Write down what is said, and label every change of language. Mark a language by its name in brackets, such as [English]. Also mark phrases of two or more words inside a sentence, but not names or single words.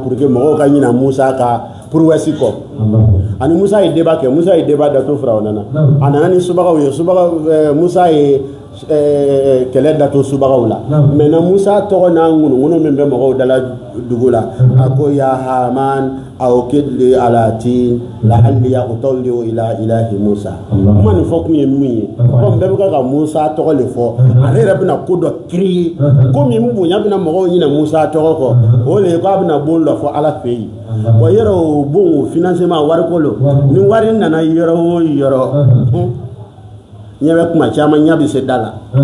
[Bambara] pour que mɔgɔw ka ɲina Musa ka prouesse kɔ ani Musa ye débat kɛ Musa ye débat dato Firawuna na a nana ni subagaw ye Musa ye kɛlɛ dato subagaw la maintenant Musa tɔgɔ n'a ŋunuŋunu min bɛ mɔgɔw dala dugu la a ko [Arabic] يا هامان أوقد لي على الطين لعلي أطلع إلى إله [Bambara] Musa kuma nin fɔ kun ye min ye comme bɛɛ bɛ ka Musa tɔgɔ le fɔ ale yɛrɛ bɛna ko dɔ créer ko min bonya bɛna mɔgɔw ɲinɛ Musa tɔgɔ kɔ o le ye k'a bɛna bon dɔ fɔ ala fɛ yen bon yɔrɔ o bon financement wariko lo ni wari nana yɔrɔ o yɔrɔ ɲɛ bɛ kuma caman ɲɛ bɛ se da la